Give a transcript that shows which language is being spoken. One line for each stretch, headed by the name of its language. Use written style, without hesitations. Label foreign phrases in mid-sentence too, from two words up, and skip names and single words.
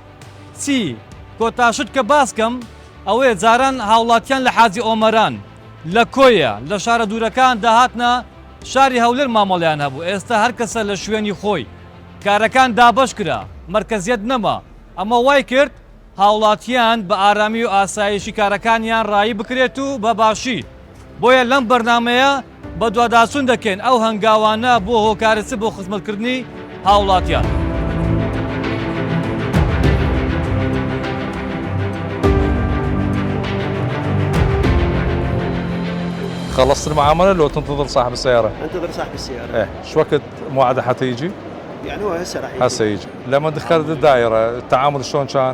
Central Kurdish: چی کۆتاشت کە باسکەم ئەوەیە جاران هاوڵاتیان لە حاجی ئۆمەران لە کۆیە لە شارە دوورەکان داهاتنە شاری هەولێر مامەڵیان هەبوو ئێستا هەر کەسە لە شوێنی خۆی کارەکان دابەش کرا مرکزیت نەما ئەمە وای کرد هاوڵاتیان بە ئارامی و ئاسایشی کارەکانیان ڕایی بکرێت و بە باشی بۆیە لەم بەرنامەیە بە دوواداچوون دەکەین ئەو هەنگاوانە بۆ هۆکارەچی بۆ خزمەتکردنی هاوڵاتیان
Arabic: خلصت المعاملة لو تنتظر صاحب السيارة؟ انتظر صاحب السيارة. ايه، شو وقت موعده حتى يجي؟ يعني هو هسه راح يجي. هسه يجي، لما دخلت الدائرة التعامل شلون كان؟